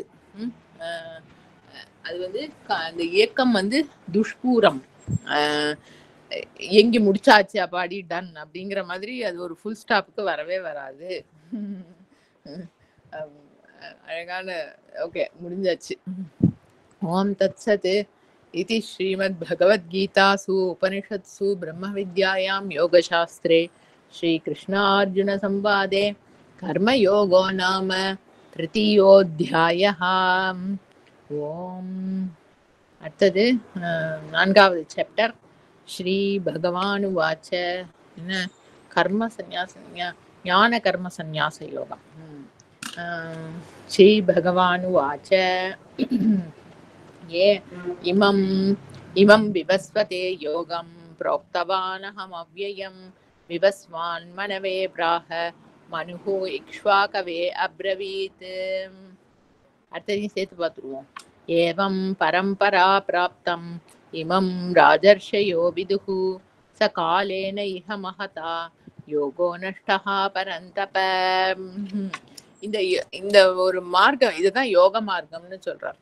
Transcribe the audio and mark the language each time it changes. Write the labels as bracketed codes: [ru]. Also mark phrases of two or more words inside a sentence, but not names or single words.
[ta] அஹ் அது வந்து அந்த இயக்கம் வந்து துஷ்பூரம். எங்கி முடிச்சாச்சு அப்பாடி டன் அப்படிங்கிற மாதிரி அது ஒரு ஃபுல் ஸ்டாப்புக்கு வரவே வராது. அழகான ஓகே முடிஞ்சாச்சு. [sa] ॐ तत्सत् इति श्रीमद्भगवद्गीतासु उपनिषत्सु ब्रह्मविद्यायां योगशास्त्रे श्रीकृष्णार्जुनसंवादे कर्मयोगो नाम तृतीयोऽध्यायः. [ta] ஓம் அடுத்தது 4வது சாப்டர். [sa] श्री भगवानुवाच. [ta] என்ன கர்ம சந்நியாச ஞான கர்ம சந்நியாச யோகம். [sa] श्री भगवानुवाच. ये इमं विवस्वते योगं प्रोक्तवानहमव्ययं विवस्वान् मनवे प्राह मनुः इक्ष्वाकवे अब्रवीत्. [ta] அடுத்ததையும் சேர்த்து பார்த்துருவோம். [sa] एवं परम्परा प्राप्तम् इमं राजर्षयो विदुः स कालेन इह महता योगो नष्टः परन्तप. [ta] இந்த ஒரு மார்க்கம், இதுதான் யோக மார்க்கம்னு சொல்றார்.